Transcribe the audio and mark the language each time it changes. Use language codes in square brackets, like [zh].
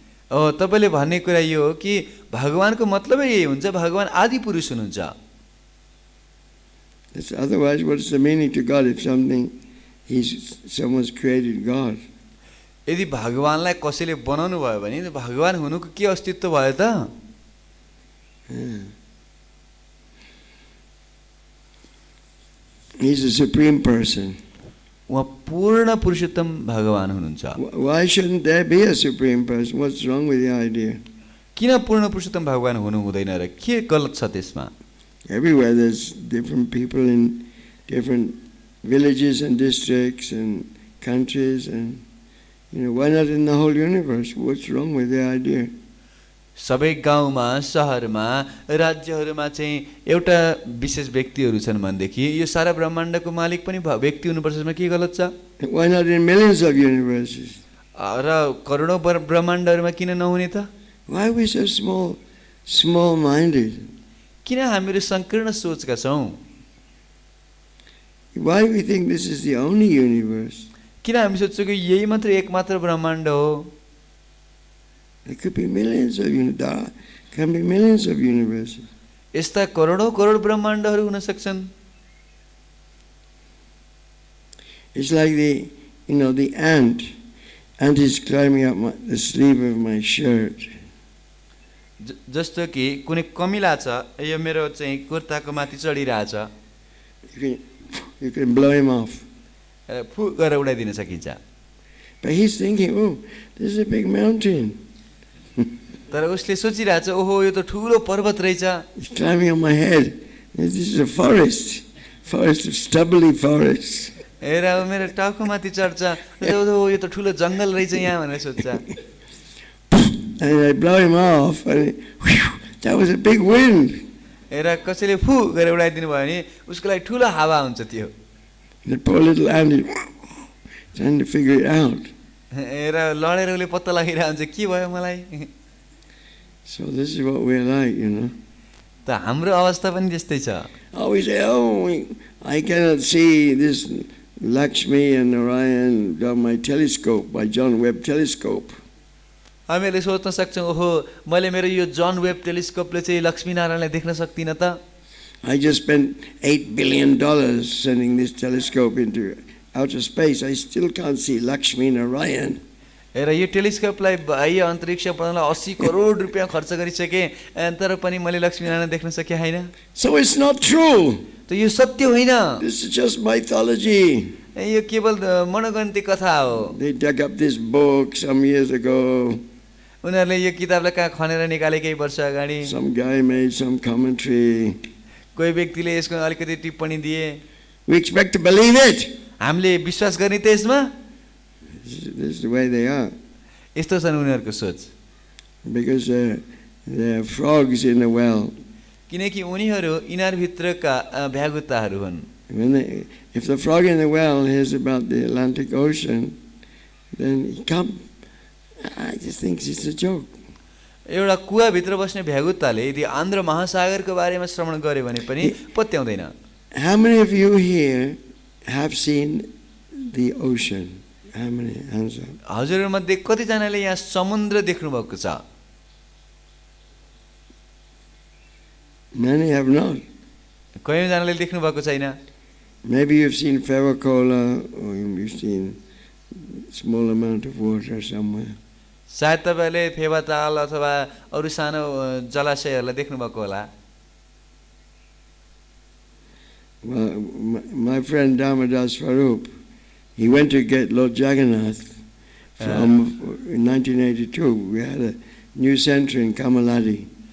[ne] तपाईले भन्ने कुरा यो हो कि भगवानको मतलबै यही हुन्छ, भगवान आदि पुरुष हुनुहुन्छ। [en] Otherwise, what's the meaning to God if someone's created God? [ne] यदि भगवानलाई कसैले बनाउनु भयो भने भगवान हुनुको के अस्तित्व भयो त? [en] He's a supreme person. [ne] उहाँ पूर्ण पुरुषोत्तम भगवान हुनुहुन्छ। [en] Why shouldn't there be a supreme person? What's wrong with the idea? [ne] किन पूर्ण पुरुषोत्तम भगवान हुनु हुँदैन र के गलत छ त्यसमा? [en] Everywhere there's different people in different villages and districts and countries, and why not in the whole universe? What's wrong with the idea? [ne] सबै गाउँमा शहरमा राज्यहरुमा चाहिँ एउटा विशेष व्यक्तिहरु छन् भनेदेखि यो सारा ब्रह्माण्डको मालिक पनि व्यक्ति हुनुपर्छ, यसमा के गलत छ? [en] Why not in millions of universes? [ne] र करोडौं ब्रह्माण्डहरुमा किन नहुने त? [en] Why are we so small-minded? [ne] किन हामीहरु संकीर्ण सोचका छौं? [en] Why we think this is the only universe? [ne] किन हामी सोच्छौं कि यही मात्र एकमात्र ब्रह्माण्ड हो? [en] There could be millions of universes. Can be millions of universes. [ne] यस्ता करोडौं करोड ब्रह्माण्डहरु हुन सक्छन्। [en] It's like the ant. Ant is climbing up the sleeve of my shirt. [ne] जस्तो कि कुनै कमिला छ, यो मेरो चाहिँ कुर्ताको माथि चढिरहेछ। [en] You can blow him off. [ne] फु गरेर उडाइदिन सकिन्छ। [en] But he's thinking, oh, this is a big mountain. [ne] तर उसले सोचिरहेछ, ओहो यो त ठूलो पर्वत रहेछ। [en] It's climbing on my head. This is a forest of stubbly forest. [ne] हेर मेरो टाउको माथि चढ्छ, यो त ठूलो जंगल रहेछ यहाँ भनेर सोच्छ। [en] And I blow him off, and that was a big wind. [ne] हेर कसैले फु गरेर उडाइदिनु भयो भने उसको लागि ठूलो हावा हुन्छ त्यो। [en] The poor little ant is trying to figure it out. [ne] हेर लडेर उसले पत्ता लगाइरहेको हुन्छ, के भयो मलाई? [en] So this is what we're like, [ne] त हाम्रो अवस्था पनि त्यस्तै छ। [en] We say, oh, I cannot see this Lakṣmī and Narayan on my telescope, my John Webb telescope. [ne] हामीले सोच्न सक्छौं, ओहो मैले मेरो यो जन वेब टेलिस्कोपले चाहिँ लक्ष्मी नारायणलाई देख्न सक्दिन त। [en] I just spent $8 billion sending this telescope into outer space. I still can't see Lakṣmī Narayan. [ne] हेर यो टेलिस्कोपलाई बाह्य अन्तरिक्ष पठाउनलाई 80 करोड रुपैयाँ खर्च गरिसके, तर पनि मैले लक्ष्मी नारायण देख्न सके हैन। [en] So it's not true. [ne] त यो सत्य होइन। [en] This is just mythology. [ne] यो केवल मनोगन्ती कथा हो। [en] They dug up this book some years ago. [ne] उनीहरूले यो किताबलाई कहाँ खनेर निकाले केही वर्ष अगाडि। [en] Some guy made some commentary. [ne] कोही व्यक्तिले यसको अलिकति टिप्पणी दिए। [en] We expect to believe it. [ne] हामीले विश्वास गर्ने त यसमा? [en] This is the way they are. [ne] यस्तो छन् उनीहरूको सोच। [en] Because there are frogs in the well. [ne] किनकि उनीहरू इनार भित्रका भ्यागुताहरू हुन्। [en] If the frog in the well hears about the Atlantic Ocean, then he can't. I just think it's a joke. [ne] एउटा कुवा भित्र बस्ने भ्यागुताले यदि आन्ध्र महासागरको बारेमा श्रवण गर्यो भने पनि पत्याउँदैन। [en] How many of you here have seen the ocean? How many hands up? [ne] हजुरमध्ये कतिजनाले यहाँ समुद्र देख्नु भएको छ? [en] Many have not. [ne] कयौंजनाले देख्नु भएको छैन। [en] Maybe you've seen Ferrocola, or you've seen small amount of water somewhere. [ne] सायद तपाईले फेवाताल अथवा अरु सानो जलाशयहरुलाई देख्नु भएको होला। [en] Well, my friend Dharmadas Swarup, he went to get Lord Jagannath in 1982. We had a new center in Kamaladi.